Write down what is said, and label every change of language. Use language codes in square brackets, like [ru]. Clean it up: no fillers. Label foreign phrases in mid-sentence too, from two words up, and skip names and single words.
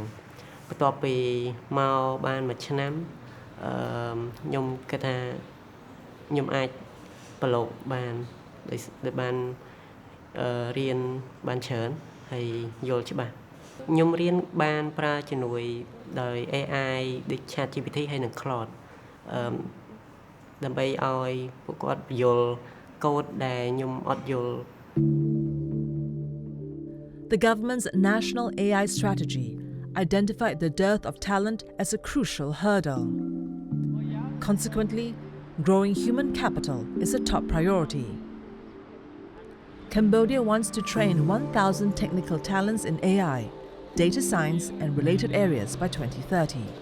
[km] បន្ទាប់ពីមកបានមួយឆ្នាំខ្ញុំគិតថាខ្ញុំអាចប្រឡូកបានដោយបានរៀនបានច្រើនហើយយល់ច្បាស់ខ្ញុំរៀនបានប្រើជំនួយដោយ AI ដូច ChatGPT ហើយនិង Claude ដើម្បីឲ្យពួកគាត់យល់កូដដែលខ្ញុំអត់យល់ [en] The government's national AI strategy identified the dearth of talent as a crucial hurdle. Consequently, growing human capital is a top priority. Cambodia wants to train 1,000 technical talents in AI, data science, and related areas by 2030.